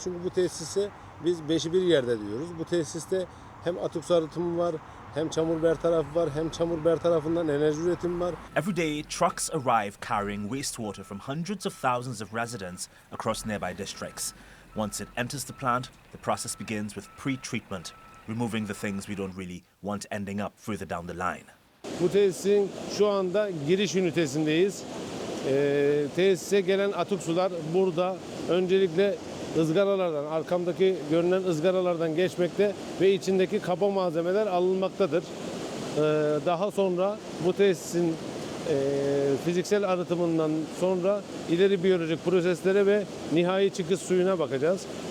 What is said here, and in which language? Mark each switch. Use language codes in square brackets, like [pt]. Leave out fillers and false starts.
[tr] Çünkü bu tesise biz 5'i bir yerde diyoruz. Bu tesiste hem atık su arıtımı var, hem çamur bertarafı var, hem çamur bertarafından enerji üretimi var. [en] Every day, trucks arrive carrying wastewater from hundreds of thousands of residents across nearby districts. Once it enters the plant, the process begins with pre-treatment, removing the things we don't really want ending up further down the line. [tr] Bu tesisin şu anda giriş ünitesindeyiz. Tesise gelen atık sular burada öncelikle ızgaralardan, arkamdaki görünen ızgaralardan geçmekte ve içindeki kaba malzemeler alınmaktadır. Daha sonra bu tesisin fiziksel arıtımından sonra ileri biyolojik proseslere ve nihai çıkış suyuna bakacağız.